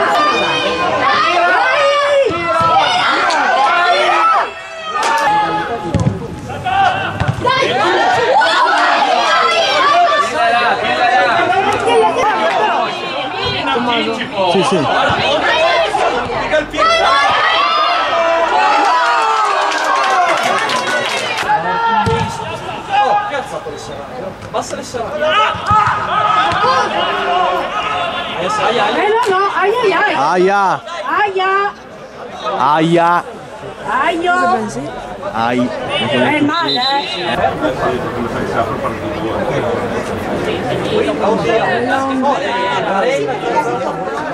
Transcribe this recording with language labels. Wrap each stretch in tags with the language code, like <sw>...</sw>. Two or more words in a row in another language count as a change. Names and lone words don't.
<it>Sì, sì. Basta le serate. No, ai ai ai. Aia! Aia. Aia! Aio. Ai! È male, Oh,</it>